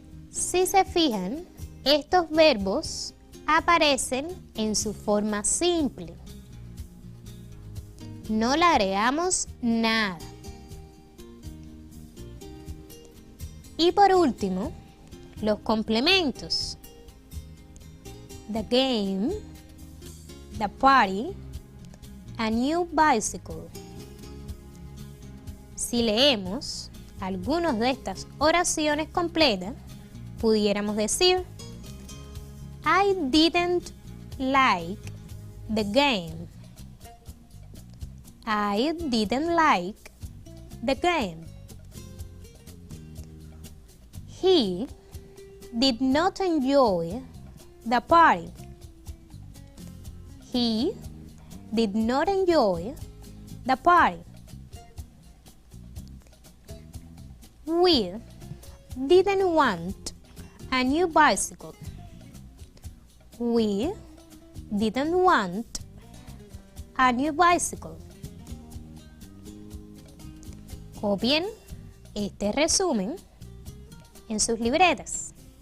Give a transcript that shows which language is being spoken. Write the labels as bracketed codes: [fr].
[es] Si se fijan, estos verbos aparecen en su forma simple. No le agregamos nada. Y por último, los complementos. [en] The game, the party, a new bicycle. [es] Si leemos algunas de estas oraciones completas, pudiéramos decir: [en] I didn't like the game. I didn't like the game. He did not enjoy the party. He did not enjoy the party. We didn't want a new bicycle. We didn't want a new bicycle. [es] Copien este resumen en sus libretas.